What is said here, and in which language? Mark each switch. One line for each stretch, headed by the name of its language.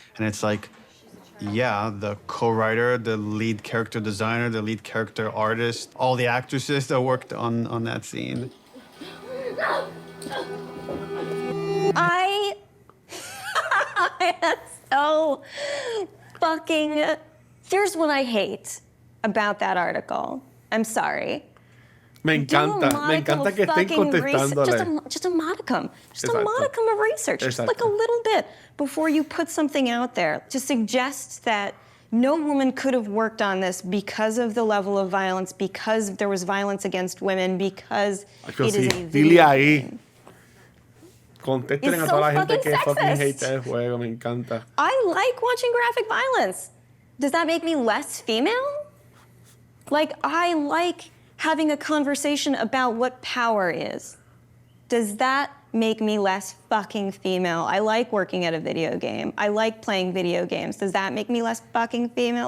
English: And it's like, yeah, the co-writer, the lead character designer, the lead character artist, all the actresses that worked on that scene. That's so fucking... Here's what I hate about that article. I'm sorry.
Spanish: Me encanta que estén contestándole.
English: Just a modicum. Just a modicum of research. Just like a little bit before you put something out there to suggest that no woman could have worked on this because of the level of violence, because there was violence against women, because it is a video game.
Spanish: Contesten a toda la gente que
English: fucking hate
Spanish: el juego, me encanta.
English: I like watching graphic violence. Does that make me less female? Like, I like having a conversation about what power is. Does that make me less fucking female? I like working at a video game. I like playing video games. Does that make me less fucking female?